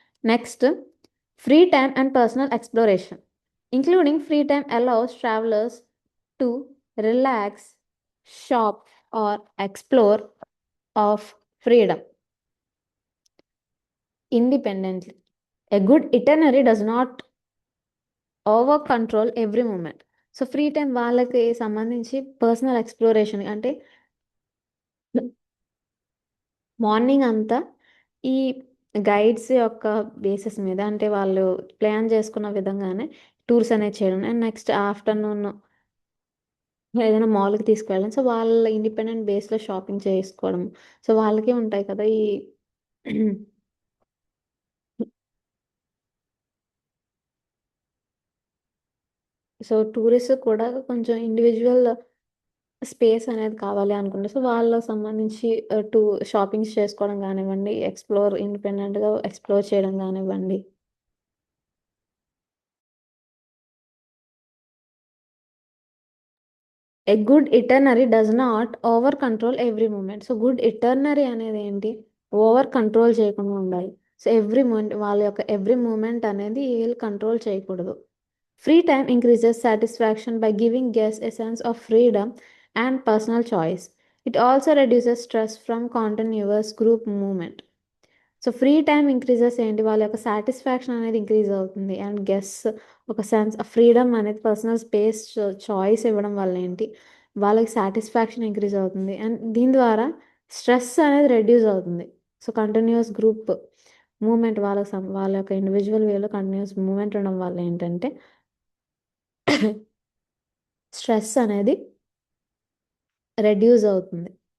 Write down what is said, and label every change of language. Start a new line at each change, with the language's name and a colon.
English: Next, free time and personal exploration. Including free time allows travelers to relax, shop or explore of freedom independently. A good itinerary does not over control every moment.
Telugu: So free time వాళ్ళకి సంబంధించి personal exploration అంటే morning అంతా ఈ guides యొక్క basis మీద, అంటే వాళ్ళు plan చేసుకున్న విధంగానే టూర్స్ అనేది చేయడం, అండ్ నెక్స్ట్ ఆఫ్టర్నూన్ ఏదైనా మాల్కి తీసుకెళ్ళడం. సో వాళ్ళ ఇండిపెండెంట్ బేస్లో షాపింగ్ చేసుకోవడం. సో వాళ్ళకే ఉంటాయి కదా ఈ సో టూరిస్ట్ కూడా కొంచెం ఇండివిజువల్ స్పేస్ అనేది కావాలి అనుకుంటే, సో వాళ్ళకి సంబంధించి షాపింగ్స్ చేసుకోవడం కానివ్వండి, ఇండిపెండెంట్గా ఎక్స్ప్లోర్ చేయడం కానివ్వండి.
English: A good itinerary does not over control every moment.
Telugu: So good ఇటర్నరీ అనేది ఏంటి, ఓవర్ కంట్రోల్ చేయకుండా ఉండాలి. సో ఎవ్రీ మూమెంట్ వాళ్ళ యొక్క ఎవ్రీ మూమెంట్ అనేది వీళ్ళు కంట్రోల్ చేయకూడదు.
English: Free time increases satisfaction by giving guests a sense of freedom and personal choice. It also reduces stress from continuous group movement.
Telugu: So free time increases ఏంటి, వాళ్ళ యొక్క satisfaction అనేది increase అవుతుంది, and guest ఒక sense of freedom అనేది personal space choice ఇవ్వడం వల్ల ఏంటి వాళ్ళకి సాటిస్ఫాక్షన్ ఇంక్రీజ్ అవుతుంది, అండ్ దీని ద్వారా స్ట్రెస్ అనేది రెడ్యూస్ అవుతుంది. సో కంటిన్యూస్ గ్రూప్ మూమెంట్ వాళ్ళ యొక్క ఇండివిజువల్ వేలో కంటిన్యూస్ మూమెంట్ ఉండడం వల్ల ఏంటంటే స్ట్రెస్ అనేది రెడ్యూస్ అవుతుంది.